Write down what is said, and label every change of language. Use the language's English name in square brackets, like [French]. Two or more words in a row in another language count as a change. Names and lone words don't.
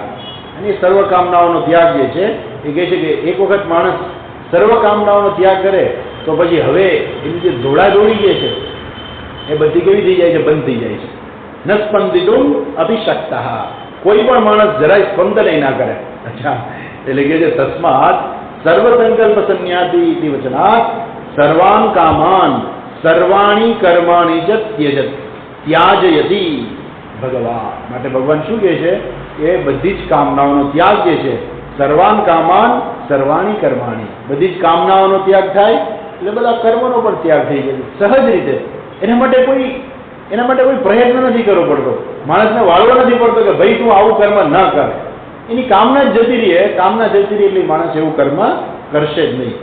[Gujarati] અને સર્વ કામનાઓનો ત્યાગ જે છે એ કહે છે કે એક વખત માણસ સર્વ કામનાઓનો ત્યાગ કરે તો પછી હવે એની જે દોડાદોડી જે છે એ બધી કેવી થઈ જાય છે? બંધ થઈ જાય છે. [Sanskrit] ન સ્પંદિતુમ અપી શક્તઃ. [Gujarati] કોઈ પણ માણસ જરાય સ્પંદન ના કરે. અચ્છા, એટલે કે છે [Sanskrit] તસ્માત સર્વ સંકલ્પ સંન્યાસી ઇતિ વચનાત સર્વાન કામાન સર્વાણી કર્માણી ચ ત્યાજયતિ ભગવાન. [Gujarati] માટે ભગવાન શું કહે છે કે બધી જ કામનાઓનો ત્યાગ જે છે, [Sanskrit] સર્વાન કામાન સર્વાણી કર્માણી, [Gujarati] બધી જ કામનાઓનો ત્યાગ થાય એટલે બધા કર્મનો પણ ત્યાગ થઈ જાય સહજ રીતે. એના માટે કોઈ પ્રયત્ન નથી કરવો પડતો, માણસને વાળવો નથી પડતો કે ભાઈ તું આવું કર્મ ન કર. એની કામના જ જતી રહે. કામના જતી રહી એટલે માણસ એવું કર્મ કરશે જ નહીં.